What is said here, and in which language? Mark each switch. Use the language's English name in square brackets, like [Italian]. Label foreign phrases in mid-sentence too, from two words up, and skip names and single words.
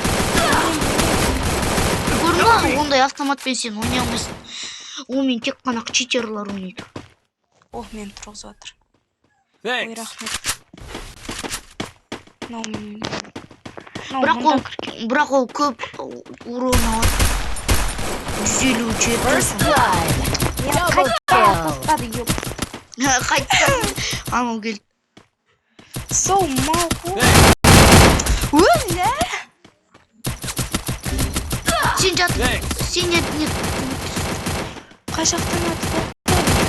[Kazakh] Көрдің, ондай автоматпен сен ойнай алмайсың. Онымен тек қана читерлар ойнайды. Ох, мен тұрғызып жатыр. Ой, [English] Thanks. [Kazakh] рахмет. Мынау мен. Бірақ ол көп урон алады. 157. [English] First blood. Double kill. [Kazakh] Тастады, ёп. Қайтқан. Анау келді. Соу, мауқу. [English] Thanks. [Kazakh] Өлі! Сен жат. [English] Thanks. [Kazakh] Сен не? Қай жақтан атып жатыр?